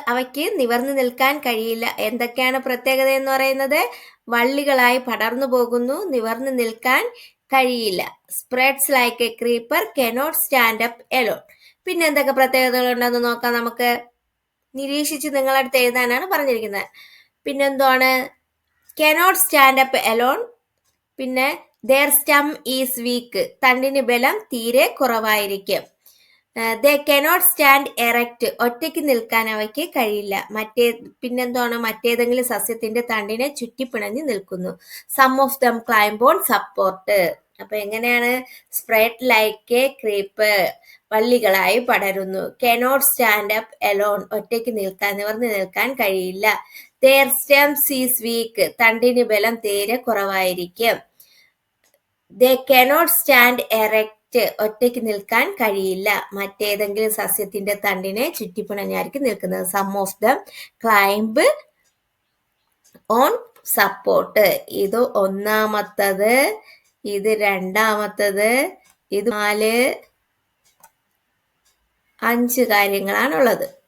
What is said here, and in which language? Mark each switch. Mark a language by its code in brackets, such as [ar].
[ml] അവയ്ക്ക് നിവർന്നു നിൽക്കാൻ കഴിയില്ല. എന്തൊക്കെയാണ് പ്രത്യേകത എന്ന് പറയുന്നത്? വള്ളികളായി പടർന്നു പോകുന്നു, നിവർന്നു നിൽക്കാൻ കഴിയില്ല. [en] Spreads like a creeper, cannot stand up alone. [ml] പിന്നെ എന്തൊക്കെ പ്രത്യേകതകൾ ഉണ്ടെന്ന് നോക്കാം. നമുക്ക് നിരീക്ഷിച്ച് നിങ്ങളടുത്ത് എഴുതാനാണ് പറഞ്ഞിരിക്കുന്നത്. പിന്നെന്താണ്? [en] Cannot stand up alone. [ml] പിന്നെ [en] their stem is weak. [ml] തണ്ടിന് ബലം തീരെ കുറവായിരിക്കും. [en] they cannot stand erect. [ml] ഒറ്റയ്ക്ക് നിൽക്കാൻ അവയ്ക്ക് കഴിയില്ല. പിന്നെന്താണ്? മറ്റേതെങ്കിലും സസ്യത്തിന്റെ തണ്ടിനെ ചുറ്റിപ്പിണഞ്ഞ് നിൽക്കുന്നു. [en] Some of them climb on support. [ml] അപ്പൊ എങ്ങനെയാണ്? [en] spread like a creeper, [ml] വള്ളികളായി പടരുന്നു. [en] cannot stand up alone, [ml] ഒറ്റയ്ക്ക് നിവർന്നു നിൽക്കാൻ കഴിയില്ല. [en] their stems is weak. [ml] തണ്ടിന് ബലം തീരെ കുറവായിരിക്കും. [en] they cannot stand erect. [ml] ഒറ്റയ്ക്ക് നിൽക്കാൻ കഴിയില്ല. മറ്റേതെങ്കിലും സസ്യത്തിന്റെ തണ്ടിനെ ചുറ്റിപ്പിണഞ്ഞായിരിക്കും നിൽക്കുന്നത്. [en] Some of them climb on support. [ml] ഇത് ഒന്നാമത്തത്, ഇത് രണ്ടാമത്തത്, ഇത് 4, 5 കാര്യങ്ങളാണുള്ളത്.